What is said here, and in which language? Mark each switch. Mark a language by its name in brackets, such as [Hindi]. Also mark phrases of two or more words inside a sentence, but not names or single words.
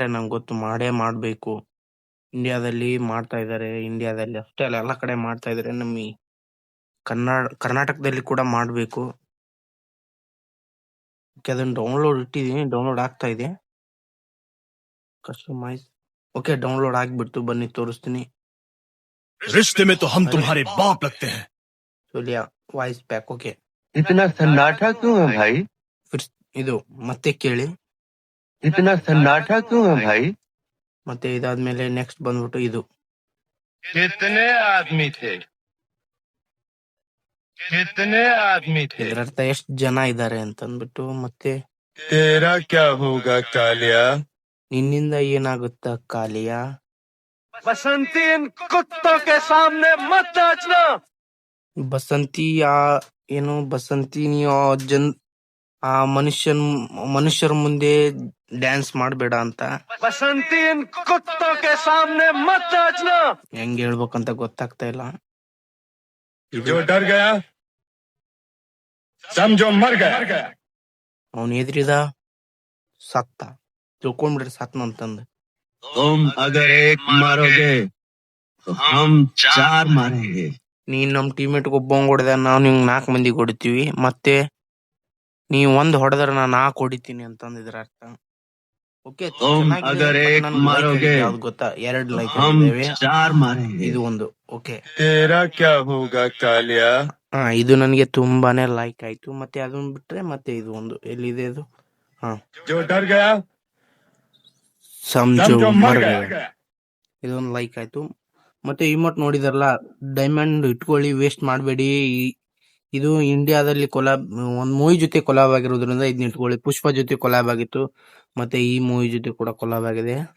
[Kannada] ನಂಗೆ ಗೊತ್ತು, ಮಾಡ್ಬೇಕು. ಇಂಡಿಯಾದಲ್ಲಿ ಮಾಡ್ತಾ ಇದಾರೆ. ಇಂಡಿಯಾದಲ್ಲಿ ಅಷ್ಟೇ ಅಲ್ಲ, ಎಲ್ಲ ಕಡೆ ಮಾಡ್ತಾ ಇದಾರೆ. ನಮ್ಮ ಕರ್ನಾಟಕದಲ್ಲಿ ಕೂಡ ಮಾಡ್ಬೇಕು. ಅದನ್ನ ಡೌನ್ಲೋಡ್ ಇಟ್ಟಿದೀನಿ, ಡೌನ್ಲೋಡ್ ಆಗ್ತಾ ಇದೆ. ಕಸ್ಟಮೈಸ್. ಓಕೆ, ಡೌನ್ಲೋಡ್ ಆಗ್ಬಿಟ್ಟು ಬನ್ನಿ ತೋರಿಸ್ತೀನಿ. [Hindi] रिश्ते में तो हम तुम्हारे बाप लगते हैं। [Kannada] ಸೋಲಿಯಾ [English] voice pack. [Kannada] ಓಕೆ, [Hindi] इतना सन्नाटा क्यों है भाई? [Kannada] ಇದು ಮತ್ತೆ ಕೇಳಿ. [Hindi] इतना सन्नाटा क्यों है भाई? [Kannada] ಮತ್ತೆ ಇದಾದ್ಮೇಲೆ ನೆಕ್ಸ್ಟ್ ಬಂದ್ಬಿಟ್ಟು ಇದು. [Hindi] कितने आदमी थे? कितने आदमी थे? [Kannada] ಇದರರ್ಥ ಎಷ್ಟು ಜನ ಇದ್ದಾರೆ ಅಂತ ಅಂದ್ಬಿಟ್ಟು. ಮತ್ತೆ [Hindi] तेरा क्या होगा कालिया? [Kannada] ನಿನ್ನಿಂದ ಏನಾಗುತ್ತಾ ಕಾಲಿಯಾ? [Hindi] बसंती इन कुत्तों के सामने मत नाचना। [Kannada] ಬಸಂತಿ ಏನು ಬಸಂತಿ, ನೀವು ಆ ಮನುಷ್ಯರ ಮುಂದೆ ಡ್ಯಾನ್ಸ್ ಮಾಡಬೇಡ ಅಂತ. [Hindi] बसंती इन कुत्तों के सामने मत नाचना। [Kannada] ಹೆಂಗ್ ಹೇಳ್ಬೇಕಂತ ಗೊತ್ತಾಗ್ತಾ ಇಲ್ಲ. [Hindi] जो डर गया समझो मर गया। [Kannada] ಅವನ್ ಎದ್ರಿದ, ಸತ್ತ. ತಿಳ್ಕೊಂಡ್ಬಿಡ್ರಿ ಸತ್ನಂತಂದು. [Hindi] तुम अगर एक मारोगे तो हम 4 मारेंगे। [Kannada] ನೀನ್ ನಮ್ ಟೀಮೇಟ್ ಒಬ್ಬಂಗ್ ಹೊಡೆದ, ನಾವು ನಿಂಗ್ 4 ಮಂದಿ ಹೊಡಿತೀವಿ. ಮತ್ತೆ ನೀವ್ 1 ಹೊಡೆದ್ರ ನಾ 4 ಹೊಡಿತೀನಿ ಅಂತಂದಿದ್ರ ಅರ್ಥ. ಓಕೆ, ಯಾವ್ದು ಗೊತ್ತಾ? 2 ಲೈಕ್ ಇದು ಒಂದು. ಓಕೆ, [Hindi] तेरा क्या होगा कालिया? [Kannada] ಇದು ನನಗೆ ತುಂಬಾನೇ ಲೈಕ್ ಆಯ್ತು. ಮತ್ತೆ ಅದನ್ನ ಬಿಟ್ರೆ ಮತ್ತೆ ಇದು ಒಂದು ಎಲ್ಲಿದೆ ಇದು. [Hindi] जो डर गया समझो मर गया. [Kannada] ಇದೊಂದು ಲೈಕ್ ಆಯ್ತು. ಮತ್ತೆ ಇಮೋಟ್ ನೋಡಿದಾರಲ್ಲ, ಡೈಮಂಡ್ ಇಟ್ಕೊಳ್ಳಿ, ವೇಸ್ಟ್ ಮಾಡಬೇಡಿ. ಇದು ಇಂಡಿಯಾದಲ್ಲಿ ಕೊಲಾಬ್, ಒಂದ್ ಮೂವಿ ಜೊತೆ ಕೊಲಾಬ್ ಆಗಿರೋದ್ರಿಂದ ಇದನ್ನ ಇಟ್ಕೊಳ್ಳಿ. ಪುಷ್ಪ ಜೊತೆ ಕೊಲಾಬ್ ಆಗಿತ್ತು, ಮತ್ತೆ ಈ ಮೂವಿ ಜೊತೆ ಕೂಡ ಕೊಲಾಬ್ ಆಗಿದೆ.